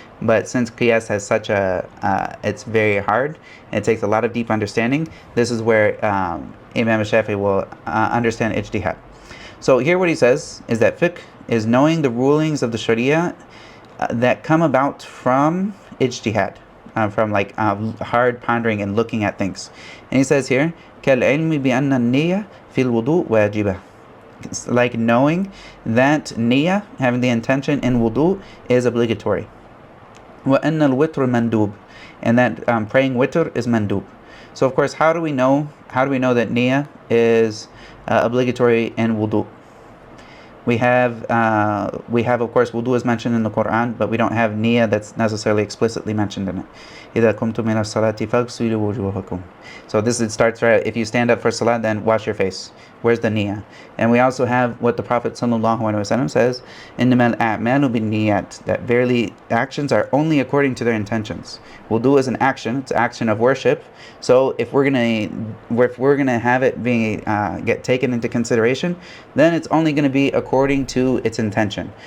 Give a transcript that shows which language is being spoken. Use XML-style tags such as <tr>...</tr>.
<en>But since qiyas has such it's very hard, it takes a lot of deep understanding, this is where Imām Shāfiʿī will understand ijtihad. So here what he says is that fiqh is knowing the rulings of the Sharia that come about from ijtihad. From hard pondering and looking at things. And he says here,</en> <ar>كالعلم بأن النية في الوضوء واجبة.</ar> <en>It's like knowing that niyyah, having the intention in wudu, is obligatory.</en> <ar>وأن الوتر مندوب,</ar> <en>and that praying witr is mandub. So of course, how do we know that niyyah is obligatory in wudu? We have of course wudu is mentioned in the Quran, but we don't have niyyah that's necessarily explicitly mentioned in it.</en> <ar>إذا قمتم إلى الصلاة فاغسلوا وجوهكم.</ar> <en>So it starts right. If you stand up for salat, then wash your face. Where's the niyyah? And we also have what the Prophet ﷺ says,</en> <ar>إنما الأعمال بالنيات,</ar> <en>that verily actions are only according to their intentions. Wudu is an action; it's an action of worship. So if we're gonna have it being get taken into consideration, then it's only going to be according to its intention.</en>